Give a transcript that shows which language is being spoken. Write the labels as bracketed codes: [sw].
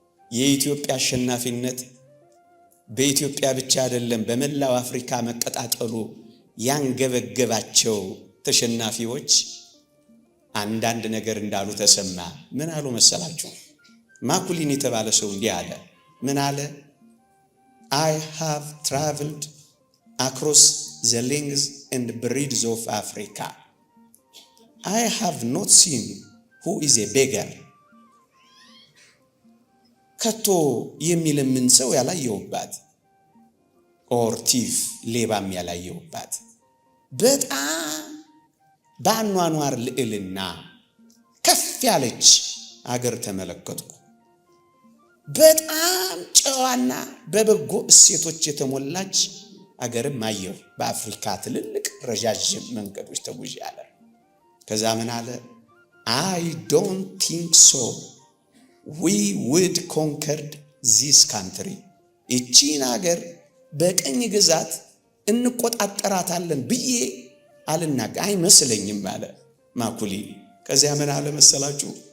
[am] የኢትዮጵያ አሸናፊነት በኢትዮጵያ ብቻ አይደለም በመላው አፍሪካ መቀጣጠሉ ያንገበገባቸው ተሸናፊዎች አንዳንድ ነገር እንዳሉ ተሰማ። ምን አሉ መሰላችሁ? ማኩሊን የተባለ ሰው እንዲህ አለ። ምን አለ? [en] I have traveled across the length and breadth of Africa. I have not seen who is a beggar. [am] ከቶ የሚለምን ሰው ያላየውባት [en] ኦር ቲፍ [am] ሌባም ያላየውባት በጣም በአኗኗር ልዕልና ከፍ ያለች አገር ተመለከትኩ። በጣም ጨዋና በበጎ እሴቶች የተሞላች አገርም አየሁ። በአፍሪካ ትልልቅ ረዣዥም መንገዶች ተጉዤ አለ። ከዛ ምን አለ? [en] I don't think so. We would conquered this country. [am] እቺን አገር በቀኝ ግዛት እንቆጣጠራታለን ብዬ አይመስለኝም አለ ማኩሊ። ከዚያ ምን አለ መሰላችሁ?